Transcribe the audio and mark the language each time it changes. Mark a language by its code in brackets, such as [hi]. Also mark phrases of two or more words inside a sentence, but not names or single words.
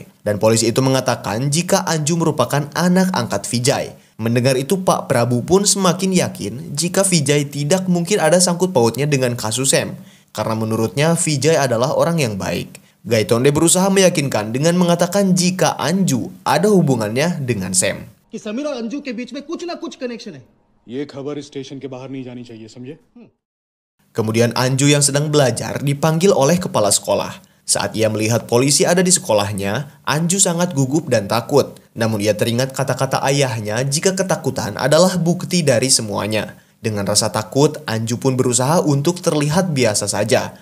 [id] Dan polisi itu mengatakan jika Anju merupakan anak angkat Vijay. Mendengar itu Pak Prabu pun semakin yakin jika Vijay tidak mungkin ada sangkut pautnya dengan kasus Sam. Karena menurutnya Vijay adalah orang yang baik. Gaitonde berusaha meyakinkan dengan mengatakan jika Anju ada hubungannya dengan Sam. [hi] कि समीर और अंजू के बीच में कुछ ना कुछ कनेक्शन है। ये खबर स्टेशन के बाहर नहीं जानी चाहिए, समझे? [id] Kemudian Anju yang sedang belajar dipanggil oleh kepala sekolah. Saat ia melihat polisi ada di sekolahnya, Anju sangat gugup dan takut. Namun ia teringat kata-kata ayahnya jika ketakutan adalah bukti dari semuanya. Dengan rasa takut, Anju pun berusaha untuk terlihat biasa saja.